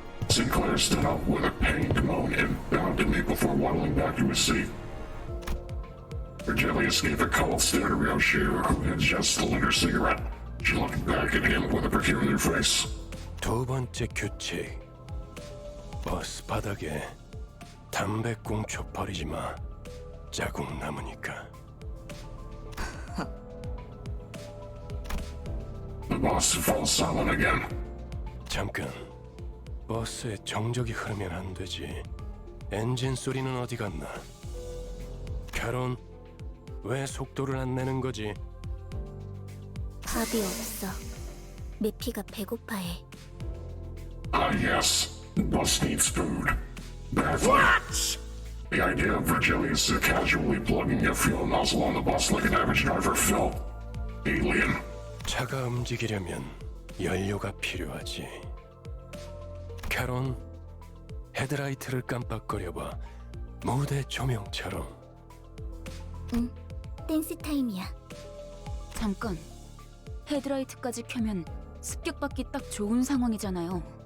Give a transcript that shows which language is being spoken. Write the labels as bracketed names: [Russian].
[English] Sinclair stood up with a pained moan and bounded me before waddling back to his seat. Virgilius gave a cold stare to Ryoshiro, who had just lit her cigarette. She looked back at him with a peculiar face. [Korean] 두 번째 규칙. 버스 바닥에 담배꽁초 버리지 마. 자국 남으니까. [English] The boss fell silent again. [Korean] 잠깐. 버스에 정적이 흐르면 안 되지. 엔진 소리는 어디 갔나? 캐론, 왜 속도를 안 내는 거지? 밥이 없어. 메피가 배고파해. [English] Ah, yes. The bus needs food. Badly. What? The idea of Virgilius casually plugging a fuel nozzle on the bus like an average driver felt alien. [Korean] 차가 움직이려면 연료가 필요하지. 캐론, 헤드라이트를 깜빡거려봐. 무대 조명처럼. 응, 댄스 타임이야. 잠깐. 헤드라이트까지 켜면 습격받기 딱 좋은 상황이잖아요.